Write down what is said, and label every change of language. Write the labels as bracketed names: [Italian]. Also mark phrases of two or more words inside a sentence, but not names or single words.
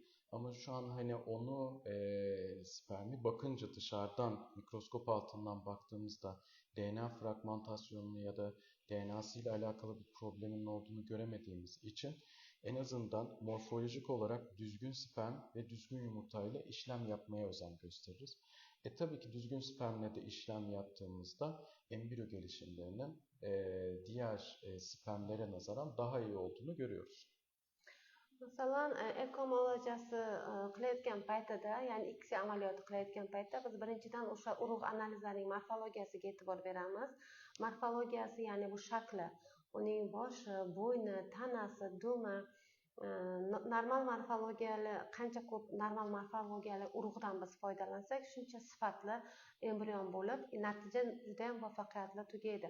[Turkish] Ama şu an hani onu spermi bakınca dışarıdan mikroskop altından baktığımızda DNA fragmentasyonunu ya da DNA'sı ile alakalı bir problemin olduğunu göremediğimiz için en azından morfolojik olarak düzgün sperm ve düzgün yumurtayla işlem yapmaya özen gösteririz. Tabii ki düzgün spermle de işlem yaptığımızda embriyo gelişimlerinin diğer spermlere nazaran daha iyi olduğunu görüyoruz. [Uzbek] Masalan, eko muolajasi qilayotgan paytida, ya'ni X amaliyoti qilayotgan paytda biz birinchidan o'sha urug' analizlarining morfologiyasiga e'tibor beramiz. Morfologiyasi, ya'ni bu shakli, uning boshi, bo'yni, tanasi, dumi, normal morfologiyali, qancha ko'p normal morfologiyali urug'dan biz foydalansak, shuncha sifatli embrion bo'lib, natija juda ham muvaffaqiyatli tugaydi.